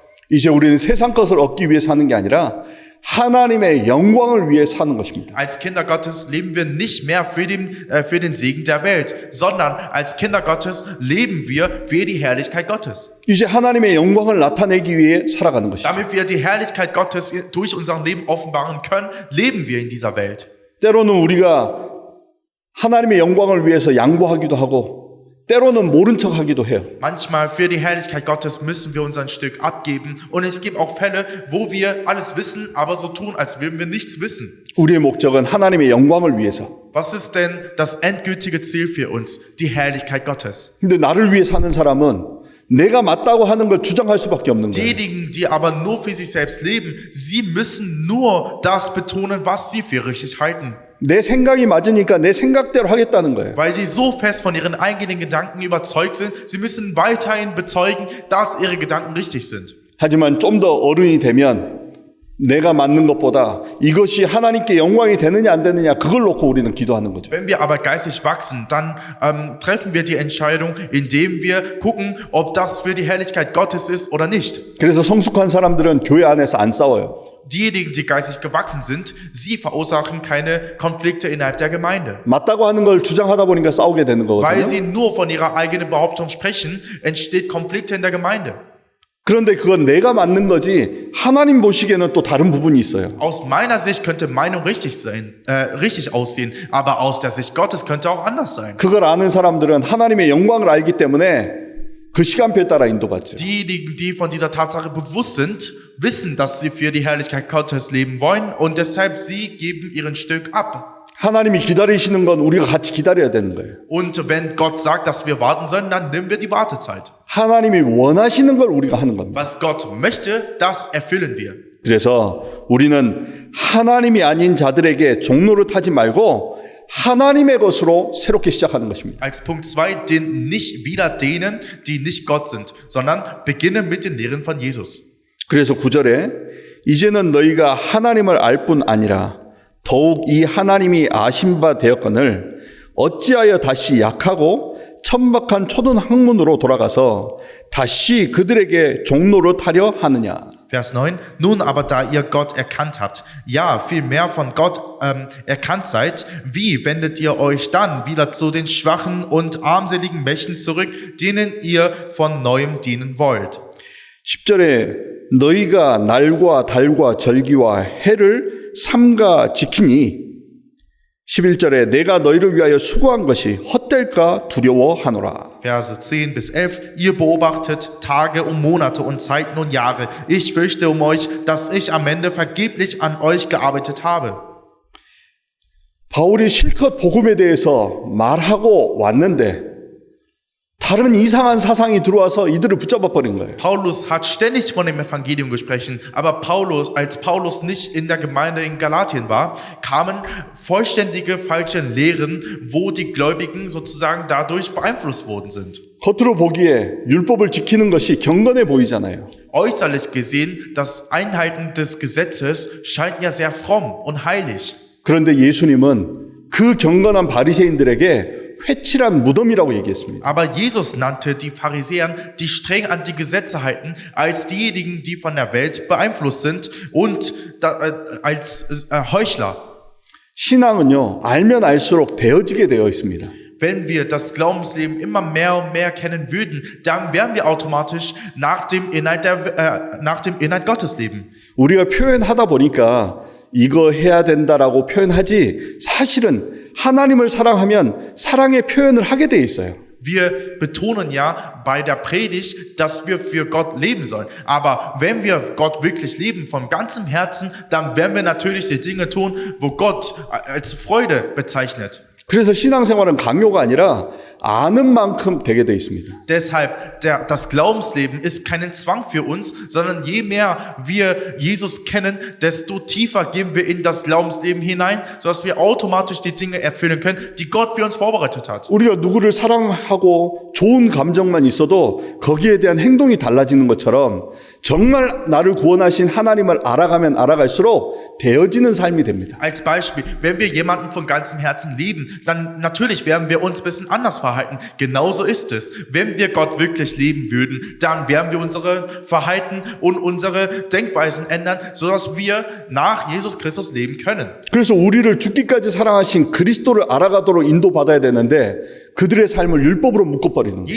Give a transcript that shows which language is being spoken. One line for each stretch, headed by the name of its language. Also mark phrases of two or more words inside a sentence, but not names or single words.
Korean: 이제 우리는 세상 것을 얻기 위해 사는 게 아니라 하나님의 영광을 위해 사는 것입니다.
German: Als Kinder Gottes leben wir nicht mehr für den Segen der Welt, sondern als Kinder Gottes leben wir für die Herrlichkeit Gottes.
Korean: 이제 하나님의 영광을 나타내기 위해 살아가는 것이죠.
German: Damit wir die Herrlichkeit Gottes durch unser Leben offenbaren können, leben wir in dieser Welt.
Korean: 때로는 우리가 하나님의 영광을 위해서 양보하기도 하고 때로는 모른 척하기도 해요.
German: Manchmal für die Herrlichkeit Gottes müssen wir uns ein Stück abgeben, und es gibt auch Fälle, wo wir alles wissen, aber so tun, als würden wir nichts wissen.
Korean: 우리의 목적은 하나님의 영광을 위해서.
German: Was ist denn das endgültige Ziel für uns? Die Herrlichkeit Gottes.
Korean: 근데 나를 위해 사는 사람은 내가 맞다고 하는 걸 주장할 수밖에 없는 거예요.
German: Diejenigen, die aber nur für sich selbst leben, sie müssen nur das betonen, was sie für richtig halten.
Korean: 내 생각이 맞으니까 내 생각대로 하겠다는 거예요.
German: Weil sie so fest von ihren eigenen Gedanken überzeugt sind, sie müssen weiterhin bezeugen, dass ihre Gedanken richtig sind.
Korean: 하지만 좀 더 어른이 되면 내가 맞는 것보다 이것이 하나님께 영광이 되느냐 안 되느냐 그걸 놓고 우리는 기도하는 거죠.
German: Wenn wir aber geistig wachsen, dann treffen wir die Entscheidung, indem wir gucken, ob das für die Herrlichkeit Gottes ist oder nicht.
Korean: 그래서 성숙한 사람들은 교회 안에서 안 싸워요.
German: Diejenigen, die geistig gewachsen sind, sie verursachen keine Konflikte innerhalb der Gemeinde.
Korean: 맞다고 하는 걸 주장하다 보니까 싸우게 되는
German: Weil
Korean: 거거든요.
German: sie nur von ihrer eigenen Behauptung sprechen, entsteht Konflikte in der Gemeinde.
Korean: 그런데 그건 내가 맞는 거지 하나님 보시기에는 또 다른 부분이 있어요.
German: Aus meiner Sicht könnte Meinung richtig aussehen, aber aus der Sicht Gottes könnte auch anders sein.
Korean: 그걸 아는 사람들은 하나님의 영광을 알기 때문에 그 시간표에 따라 인도받죠.
German: Diejenigen, die von dieser Tatsache bewusst sind, wissen, dass sie für die Herrlichkeit Gottes leben wollen, und deshalb sie geben ihren Stück ab.
Korean: 하나님이 기다리시는 건 우리가 같이 기다려야 되는 거예요.
German: Und wenn Gott sagt, dass wir warten sollen, dann nehmen wir die Wartezeit.
Korean: 하나님이 원하시는 걸 우리가 하는 겁니다.
German: Was Gott möchte, das erfüllen wir.
Korean: 그래서 우리는 하나님이 아닌 자들에게 종로를 타지 말고 하나님의 것으로 새롭게 시작하는 것입니다.
German: Als Punkt 2, nicht wieder denen, die nicht Gott sind, sondern beginne mit den Lehren von Jesus.
Korean: 그래서 9절에 이제는 너희가 하나님을 알 뿐 아니라 더욱 이 하나님이 아신 바 되었거늘 어찌하여 다시 약하고 천박한 초등 학문으로 돌아가서 다시 그들에게 종로를 타려 하느냐.
German: Vers 9, nun aber da ihr Gott erkannt habt, ja, vielmehr von Gott erkannt seid, wie wendet ihr euch dann wieder zu den schwachen und armseligen Mächten zurück, denen ihr von neuem dienen wollt?
Korean: 10절에 너희가 날과 달과 절기와 해를 삼가 지키니 11절에 내가 너희를 위하여 수고한 것이 헛될까 두려워하노라.
German: Verse 10 bis 11, ihr beobachtet Tage und Monate und Zeiten und Jahre. Ich fürchte um euch, dass ich am Ende vergeblich an euch gearbeitet habe.
Korean: 바울이 실컷 복음에 대해서 말하고 왔는데 다른 이상한 사상이 들어와서 이들을 붙잡아 버린 거예요.
German: Paulus hat ständig von dem Evangelium gesprochen, aber als Paulus nicht in der Gemeinde in Galatien war, kamen vollständige falsche Lehren, wo die Gläubigen sozusagen dadurch beeinflusst worden sind.
Korean: 겉으로 보기에 율법을 지키는 것이 경건해 보이잖아요.
German: Äußerlich gesehen, das Einhalten des Gesetzes scheint ja sehr fromm und heilig.
Korean: 그런데 예수님은 그 경건한 바리새인들에게 회칠한 무덤이라고 얘기했습니다.
German: Aber Jesus nannte die Pharisäer, die streng an die Gesetze halten, als diejenigen, die von der Welt beeinflusst sind und als Heuchler.
Korean: 신앙은요, 알면 알수록 되어지게 되어 있습니다.
German: Wenn wir das Glaubensleben immer mehr und mehr kennen würden, dann werden wir automatisch nach dem Inhalt Gottes leben.
Korean: 우리가 표현하다 보니까 이거 해야 된다라고 표현하지 사실은 하나님을 사랑하면 사랑의 표현을 하게 돼 있어요.
German: Wir betonen ja bei der Predigt, dass wir für Gott leben sollen. Aber wenn wir Gott wirklich lieben, von ganzem Herzen, dann werden wir natürlich die Dinge tun, wo Gott als Freude bezeichnet.
Korean: 그래서 신앙생활은 강요가 아니라 아는 만큼 되게 돼 있습니다.
German: Deshalb, das Glaubensleben ist kein Zwang für uns, sondern je mehr wir Jesus kennen, desto tiefer gehen wir in das Glaubensleben hinein, sodass wir automatisch die Dinge erfüllen können, die Gott für uns vorbereitet hat.
Korean: 우리가 누구를 사랑하고 좋은 감정만 있어도 거기에 대한 행동이 달라지는 것처럼 정말 나를 구원하신 하나님을 알아가면 알아갈수록 되어지는 삶이 됩니다.
German: Als Beispiel, wenn wir jemanden von ganzem Herzen lieben, dann natürlich werden wir uns ein bisschen anders verhalten. Genauso ist es. Wenn wir Gott wirklich lieben würden, dann werden wir unsere Verhalten und unsere Denkweisen ändern, sodass wir nach Jesus Christus leben können.
Korean: 그래서 우리를 죽기까지 사랑하신 그리스도를 알아가도록 인도받아야 되는데 그들의 삶을 율법으로 묶어버리는 거예요.